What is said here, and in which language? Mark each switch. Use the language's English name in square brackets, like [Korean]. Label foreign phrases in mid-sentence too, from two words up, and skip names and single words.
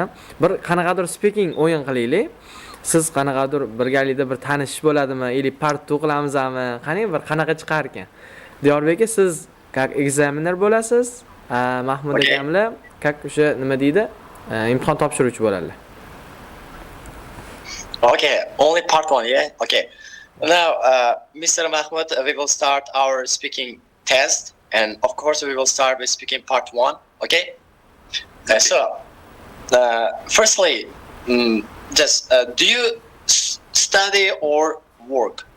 [Uzbek] Bir qanaqadir speaking o'yin qilaylik. Siz qanaqadir birgalikda bir tanishish bo'ladimi, yoki part o'qilamizmi? Qani bir qanaqa chiqar ekan? Diyorbek siz как examiner bo'lasiz, Mahmud akamlar как o'sha nima deydi? Imtihon topshiruvchi bo'ladilar. [English] Okay, only part 1, yeah? Okay. Now, Mr. Makhmud, we will start our speaking test, and of course we will start with speaking part 1, okay? Firstly, just do you study or work?